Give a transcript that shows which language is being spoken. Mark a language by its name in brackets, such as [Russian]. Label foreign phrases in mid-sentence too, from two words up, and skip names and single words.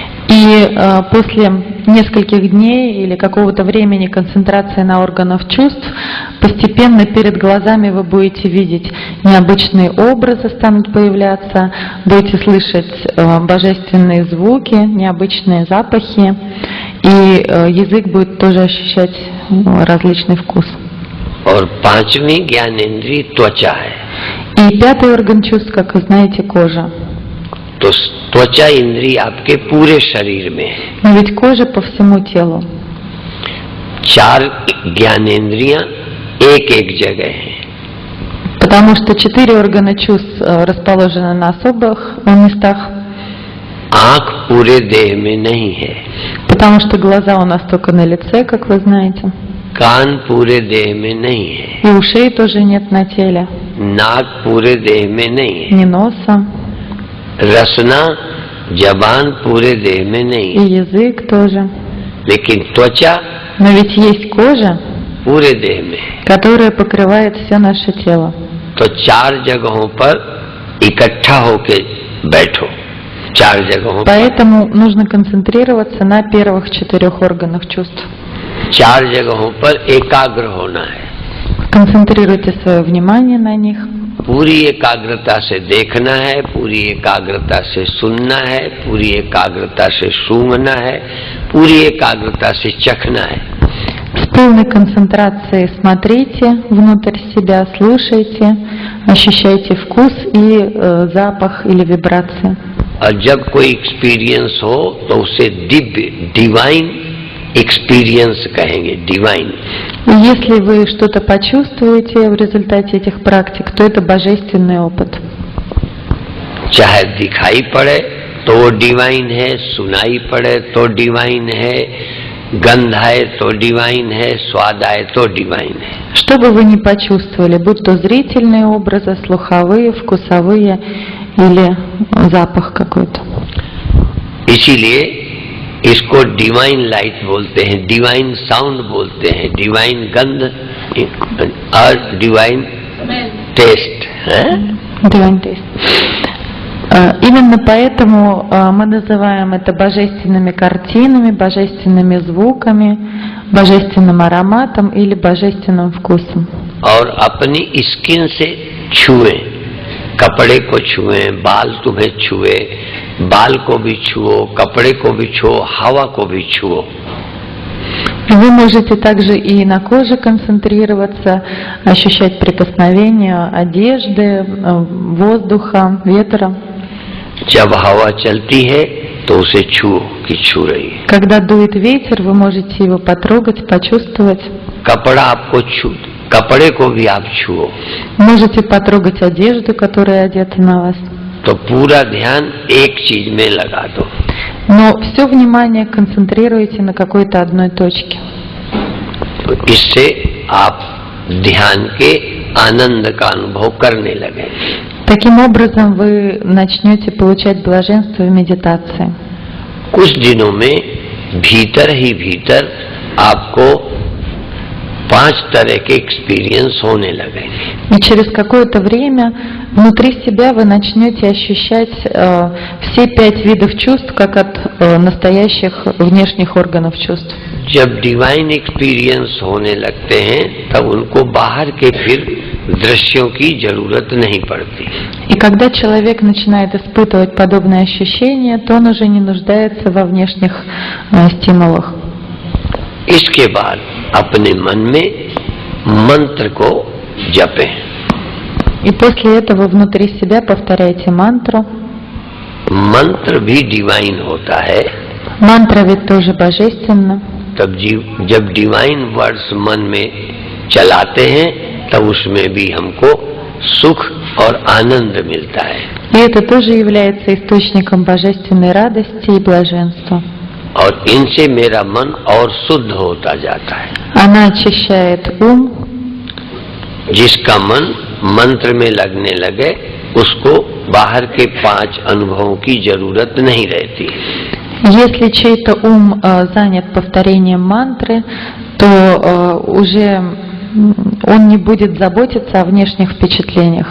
[Russian] И после нескольких дней или какого-то времени концентрации на органах чувств, постепенно перед глазами вы будете видеть необычные образы, станут появляться, будете слышать божественные звуки, необычные запахи, и язык будет тоже ощущать различный вкус. [Hindi] और 5वीं ज्ञानेंद्रिय त्वचा है। [Russian] И 5-й орган чувств, как вы знаете, кожа. [Hindi] तो त्वचा इंद्रिय आपके पूरे शरीर में है। [Russian] Но ведь кожа по всему телу. [Hindi] 4 ज्ञानेंद्रियां एक जगह हैं। [Russian] Потому что 4 органа чувств расположены на особых местах. [Hindi] आंख पूरे देह में नहीं है। [Russian] Потому что глаза у нас только на лице, как вы знаете. [Hindi] कान पूरे देह में नहीं है। [Russian] И ушей тоже нет на теле. [Hindi] नाक पूरे देह में नहीं है। [Russian] Ни носа. [Hindi] रसना जबान पूरे देह में नहीं [Russian] И [Hindi] है। [Russian] язык тоже. [Hindi] लेकिन त्वचा [Russian] Но ведь есть कожа, [Hindi] पूरे देह में है। [Russian] которая покрывает все наше тело. [Hindi] तो 4 जगहों पर इकट्ठा होके बैठो, 4 जगहों पर, [Russian] Поэтому нужно концентрироваться на первых 4 органах чувств. [Hindi] 4 जगहों पर एकाग्र होना है। [Russian] Концентрируйте свое внимание на них. [Hindi] पूरी एकाग्रता से देखना है, पूरी एकाग्रता से सुनना है, पूरी एकाग्रता से सूंघना है, पूरी एकाग्रता से चखना है। [Russian] С полной концентрацией смотрите внутрь себя, слушайте, ощущайте вкус и запах или вибрации. [Hindi] और जब कोई एक्सपीरियंस हो तो उसे दिव्य, [English] divine experience [Hindi] कहेंगे, डिवाइन। [Russian] И если вы что-то почувствуете в результате этих практик, то это божественный опыт. [Hindi] चाहे दिखाई पड़े तो वो डिवाइन है, सुनाई पड़े तो डिवाइन है, गंध आए तो डिवाइन है, स्वाद आए तो डिवाइन है। [Russian] Что бы вы ни почувствовали, будь то зрительные образы, слуховые, вкусовые или запах какой-то. [Hindi] इसीलिए इसको [English] divine light [Hindi] बोलते हैं, [English] divine sound [Hindi] बोलते हैं, डिवाइन गंध और [English] divine taste [Hindi] है? [English] Divine taste. [Russian] Именно поэтому мы называем это божественными картинами, божественными звуками, божественным ароматом или божественным вкусом. [Hindi] और अपनी स्किन से छुए, कपड़े को छुए, बाल तुम्हें छुए, बाल को भी छुओ, कपड़े को भी छुओ, हवा को भी छुओ। [Russian] Вы можете также и на коже концентрироваться, ощущать прикосновение одежды, воздуха, ветра. [Hindi] जब हवा चलती है तो उसे छुओ कि छू रही है। [Russian] Когда дует ветер, вы можете его потрогать, почувствовать. [Hindi] कपड़ा आपको छू, कपड़े को भी आप छुओ। [Russian] Можете потрогать одежду, которая одета на вас. [Hindi] तो पूरा ध्यान एक चीज में लगा दो। [Russian] Но все внимание концентрируйте на какой-то одной точке. [Hindi] तो इससे आप ध्यान के आनंद का अनुभव करने लगे। [Russian] Таким образом вы начнете получать блаженство в медитации. [Hindi] कुछ दिनों में भीतर ही भीतर आपको 5 तरह के एक्सपीरियंस होने लगेंगे। [Russian] И через какое-то время внутри себя вы начнете ощущать все 5 видов чувств, как от настоящих внешних органов чувств. [Hindi] जब डिवाइन एक्सपीरियंस होने लगते हैं तब उनको बाहर के फिर दृश्यों की जरूरत नहीं पड़ती। [Russian] И когда человек начинает испытывать подобные ощущения, то он уже не нуждается во внешних стимулах. [Hindi] इसके बाद अपने मन में मंत्र को जपें। [Russian] И после этого внутри себя повторяйте мантру. [Hindi] मंत्र भी डिवाइन होता है। [Russian] Мантра ведь тоже божественна. [Hindi] तब जब [English] divine words [Hindi] मन में चलाते हैं तब उसमें भी हमको सुख और आनंद मिलता है। [Russian] И это тоже является источником божественной радости и блаженства. [Hindi] और इनसे मेरा मन और शुद्ध होता जाता है। [Russian] Она очищает ум. [Hindi] जिसका मन मंत्र में लगने लगे उसको बाहर के 5 अनुभवों की जरूरत नहीं रहती। [Russian] Если чей-то ум занят повторением мантры, то уже он не будет заботиться о внешних впечатлениях.